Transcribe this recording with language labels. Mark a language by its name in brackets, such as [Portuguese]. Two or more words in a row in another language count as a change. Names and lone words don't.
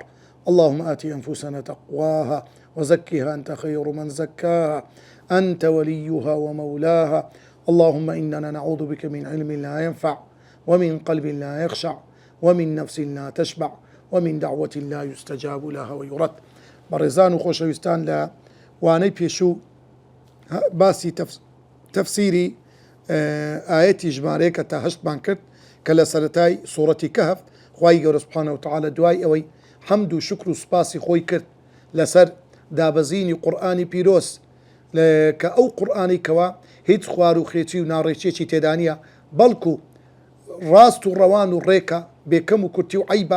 [Arabic] اللهم آت أنفسنا تقواها وزكها أنت خير من زكاها أنت وليها ومولاها. اللهم إننا نعوذ بك من علم لا ينفع ومن قلب لا يخشع ومن نفس لا تشبع ومن دعوة لا يستجاب لها ويرد. [Central Kurdish] بەڕێزان و خۆشەویستان لە وانەی پێشوو باسی تەفسیری ئاەتی ژمارەیە کە تا هەشتمان کرد کە لە سەرەتای سوورەتی کەهف خوای گەورە [Arabic] سوبحانەهو وتەعالە [Central Kurdish] دوای ئەوەی حەمد و شکر و سوپاسی خۆی کرد لەسەر دابەزینی قورئانی پیرۆز کە ئەو قورئانی کەوا هیچ خوار و خێچی و ناڕێچێکی تێدا نییە بەڵکو ڕاست و ڕەوان و ڕێکە بێکەم و کورتی و عەیبە.